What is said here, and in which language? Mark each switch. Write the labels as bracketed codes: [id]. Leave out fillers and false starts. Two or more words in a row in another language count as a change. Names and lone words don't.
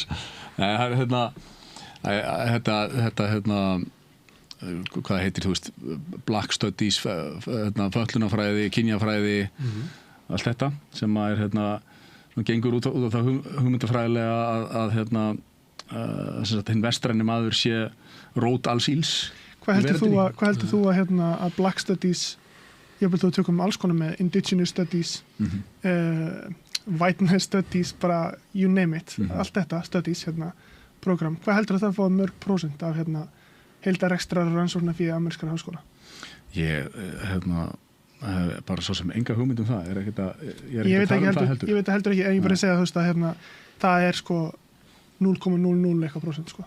[is] Það er hvað heitir, þú veist, [en] black studies, [is] fötlunarfræði, kynjafræði, allt þetta sem gengur út á það hugmyndafræðilega að hinn vestræni maður sé rót alls íls. Hvað heldur þú að [en] black studies, [is] ég vil þú tökum alls konar með [en] indigenous studies, whiteness studies, [is] bara [en] you name it, [is] allt þetta studies, program. Hvað heldur það að fá mörg prósent af heildarekstrar og rannsóknar fyrir amerískara háskóla? Ég bara svo sem enga hugmynd um það ég veit heldur ekki, en ég bara segja þú veist að það er sko 0,00 eitthvað prósent sko.